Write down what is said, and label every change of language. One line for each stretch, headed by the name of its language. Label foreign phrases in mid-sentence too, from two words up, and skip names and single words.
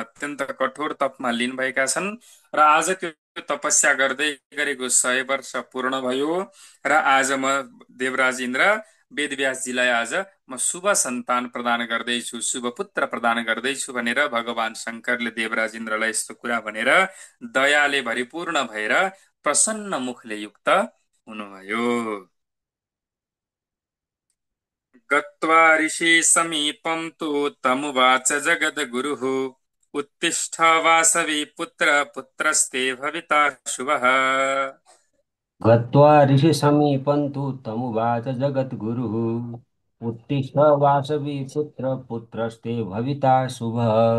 Nepali: अत्यन्त कठोर तपमा लिनुभएका छन् र आज त्यो तपस्या गर्दै गरेको 100 वर्ष पूर्ण भयो र आज म देवराज इन्द्र वेदव्यासजीलाई आज म शुभ सन्तान प्रदान गर्दैछु, शुभ पुत्र प्रदान गर्दैछु भनेर भगवान शङ्करले देवराज इन्द्रलाई यस्तो कुरा भनेर दयाले भरिपूर्ण भएर प्रसन्न मुखले युक्त हुनुभयो।
Sanskrit: गत्वा ऋषि समीपं तु तमुवाच जगद्गुरुः उत्तिष्ठ वासवी पुत्र पुत्रस्ते भविता शुभः। गत्वा ऋषिसमीपं तु तमुवाच जगद्गुरुः उत्तिष्ठ वासवी पुत्र पुत्रस्ते भविता शुभः।